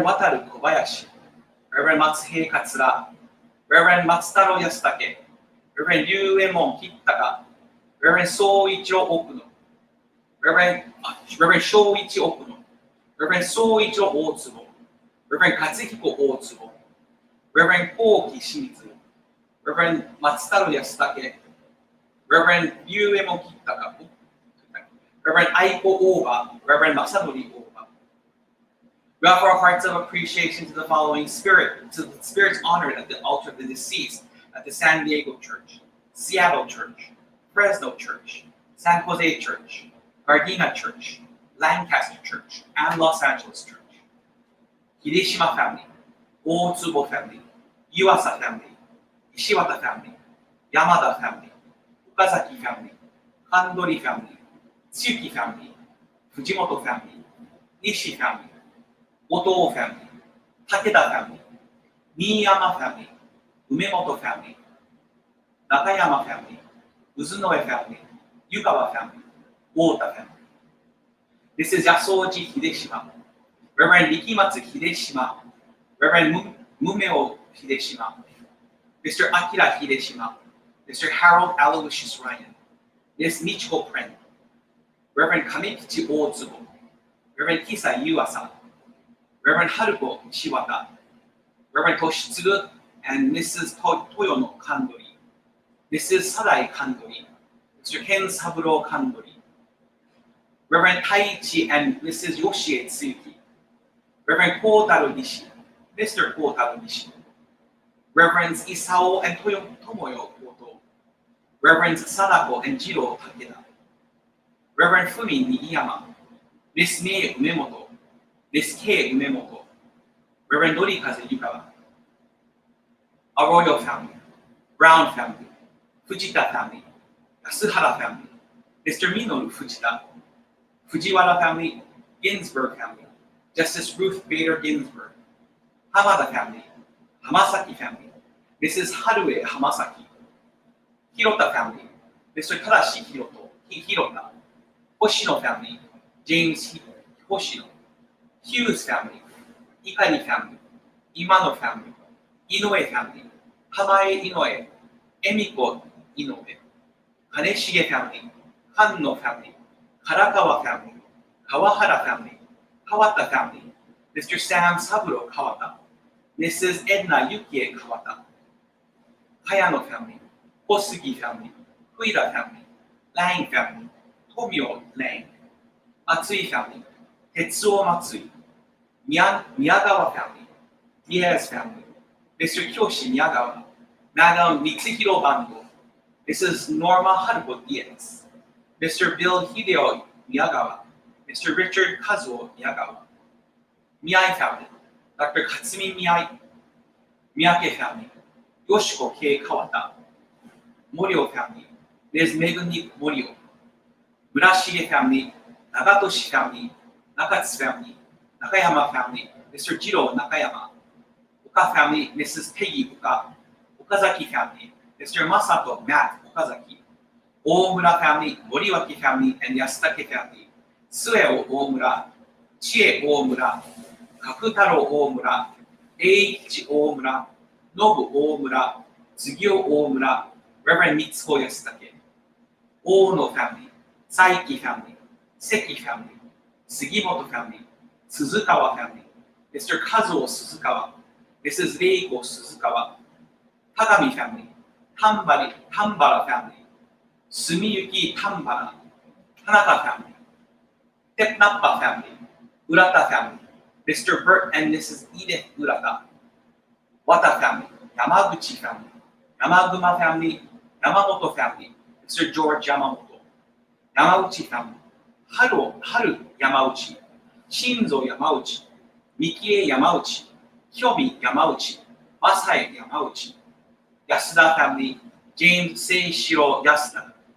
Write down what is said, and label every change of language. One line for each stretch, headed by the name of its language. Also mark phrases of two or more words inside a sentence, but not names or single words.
English: Wataru Kobayashi, Reverend Matsuhei Katsura, Reverend Matsutaro Yasutake, Reverend Ryuemon Kitaka, Reverend Soichiro Okuno, Reverend Shoichi Okuno, Reverend Soichiro Otsubo, Reverend Katsuhiko Otsubo, Reverend Koki Shimizu, Reverend Matsutaro Yasutake, Reverend Ryuemon Kitaka, Reverend Aiko Oba, Reverend Masanori Oba. We offer our hearts of appreciation to the following spirit, to the spirits honored at the altar of the deceased at the San Diego Church, Seattle Church, Fresno Church, San Jose Church, Gardena Church, Lancaster Church, and Los Angeles Church. Hideshima family, Otsubo family, Yuasa family, Ishiwata family, Yamada family, Okazaki family, Kandori family, Tsuki family, Fujimoto family, Nishi family, Oto family, Takeda family, Miyama family, Umemoto family, Nakayama family, Uzunoe family, Yukawa family, Ota family. This is Yasoji Hideshima, Reverend Nikimatsu Hideshima, Reverend Mumeo Hideshima, Mr. Akira Hideshima, Mr. Harold Aloysius Ryan, Ms. Michiko Pren, Reverend Kamekichi Otsubo, Reverend Kisa Yuasa, Reverend Haruko Shiwata, Reverend Toshitsuru and Mrs. Toyono Kandori, Mrs. Sadai Kandori, Mr. Ken Saburo Kandori, Reverend Taichi and Mrs. Yoshie Tsuki, Reverend Kotaro Nishi, Mr. Kotaro Nishi, Reverends Isao and Tomoyo Koto, Reverends Sadako and Jiro Takeda, Reverend Fumi Nigiyama, Miss Mei Umemoto, Miss Kei Umemoto, Reverend Norikaze Yukawa, our royal family, Brown family, Fujita family, Yasuhara family, Mr. Minoru Fujita, Fujiwara family, Ginsburg family, Justice Ruth Bader Ginsburg, Hamada family, Hamasaki family, Mrs. Harue Hamasaki, Hirota family, Mr. Tadashi Hirota, Hoshino family, James Hoshino, Hughes family, Ikari family, Imano family, Inoue family, Hamae Inoue, Emiko Inoue, Kaneshige family, Kanno family, Karakawa family, Kawahara family, Kawata family, Mr. Sam Saburo Kawata, Mrs. Edna Yukie Kawata, Kayano family, Kosugi family, Kuida family, Lang family, Tomio Lang, Matsui family, Tetsuo Matsui, Miyagawa family, Diaz family, Mr. Kyoshi Miyagawa, Madam Mitsuhiro Bando, Mrs. Norma Haruko Diaz, Mr. Bill Hideo Miyagawa, Mr. Richard Kazuo Miyagawa, Miyai family, Dr. Katsumi Miyai, Miyake family, Yoshiko Kei Kawata, Morio family, Ms. Megumi Morio, Murashige family, Nagatoshi family, Nakatsu family, Nakayama family, Mr. Jiro Nakayama, Oka family, Mrs. Peggy Oka, Okazaki family, Mr. Masato Matt Okazaki, Omura family, Moriwaki family, and Yasutake family, Sueo Omura, Chie Omura, Kakutaro Omura, Eiichi Omura, Nobu Omura, Tsugio Omura, Reverend Mitsuko Yasutake, Ono family, Saiki family, Seki family, Sugimoto family, Suzukawa family, Mr. Kazuo Suzukawa, Mrs. Reiko Suzukawa, Tagami family, Tambara family, Sumiyuki Tambara, Tanaka family, Tepnappa family, Urata family, Mr. Bert and Mrs. Edith Urata, Wata family, Yamaguchi family, Yamaguma family, Yamamoto family, Mr. George Yamamoto, Yamauchi family, Haru Yamauchi, Shinzo Yamauchi, Mikie Yamauchi, Hyomi Yamauchi, Masai Yamauchi, Yasuda family, James Seishiro Yasuda.